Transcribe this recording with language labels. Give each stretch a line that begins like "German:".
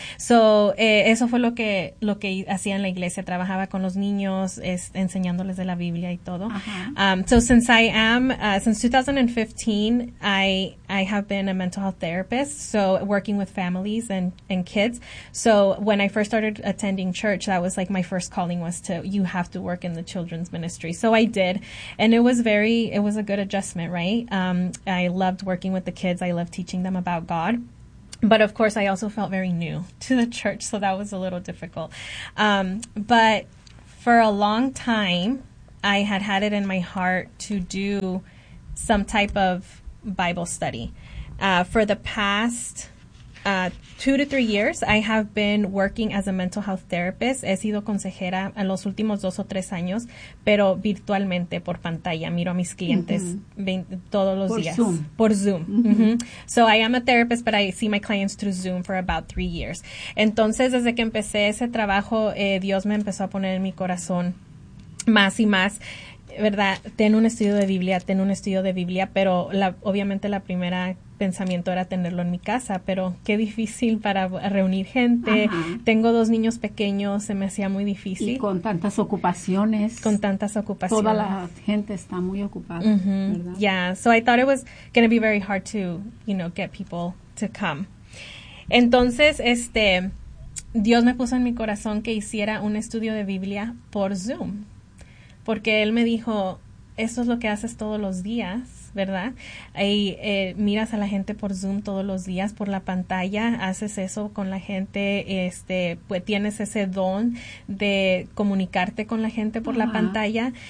Spanish: So, eso fue lo que hacía en la iglesia. Trabajaba con los niños, enseñándoles de la Biblia y todo. Uh-huh.
English: Since 2015, I have been a mental health therapist, so working with families and kids. So, when I first started attending church, that was like my first calling was to, you have to work in the children's ministry. So, I did. And it was a good adjustment, right? I loved working with the kids. I love teaching them about God. But of course, I also felt very new to the church, so that was a little difficult. But for a long time, I had had it in my heart to do some type of Bible study. For the past 2 to 3 years, I have been working as a mental health therapist.
Spanish: He sido consejera en los últimos 2 o 3 años, pero virtualmente, por pantalla. Miro a mis clientes todos los días. Por Zoom. Mm-hmm.
English: So I am a therapist, but I see my clients through Zoom for about 3 years.
Spanish: Entonces, desde que empecé ese trabajo, Dios me empezó a poner en mi corazón más y más. ¿Verdad? Ten un estudio de Biblia, pero obviamente la primera pensamiento era tenerlo en mi casa, pero qué difícil para reunir gente. Ajá. Tengo dos niños pequeños, se me hacía muy difícil. Y con tantas ocupaciones. Toda la gente está muy ocupada, mm-hmm. ¿verdad?
English: Yeah, so I thought it was going to be very hard to, you know, get people to come.
Spanish: Entonces, Dios me puso en mi corazón que hiciera un estudio de Biblia por Zoom. Porque él me dijo, eso es lo que haces todos los días, ¿verdad? Y miras a la gente por Zoom todos los días, por la pantalla, haces eso con la gente, pues tienes ese don de comunicarte con la gente por la pantalla.